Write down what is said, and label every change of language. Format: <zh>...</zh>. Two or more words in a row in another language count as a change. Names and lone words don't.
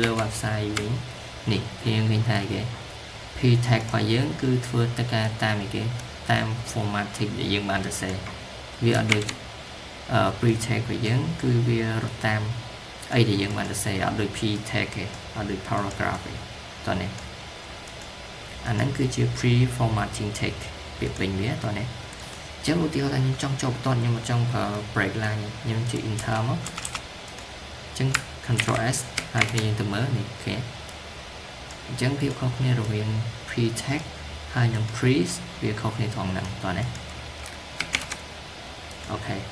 <km>website វិញនេះខ្ញុំឃើញថាគេ</km> <en>p tag</en> <km>របស់យើងគឺធ្វើទៅការតាមគេតាម formatting ដែលយើងបានសរសេរវាអត់ដូច</km> <en>pre tag</en> <km>របស់យើងគឺវារត់តាមអីដែលយើងបានសរសេរអត់ដូច</km> <en>p tag</en> <km>ទេអត់ដូច paragraph ទេតោះនេះអាហ្នឹងគឺជា</km> <en>pre formatting tag</en> <km>ពាក្យពេញវាតោះនេះអញ្ចឹងឧទាហរណ៍ថាខ្ញុំចង់ចូលបន្ទាត់ខ្ញុំមកចង់ប្រើ</km> <en>break line</en> <km>ខ្ញុំជិះ enter មកអញ្ចឹង</km> <en>control S</en> <km>ហើយខ្ញុំទៅមើលនេះគេអញ្ចឹងភាពខុសគ្នារវាង</km> <en>pre tag</en> <km>ហើយនឹង pre វាខុសគ្នាត្រង់ហ្នឹងតោះនេះអូខេ</km>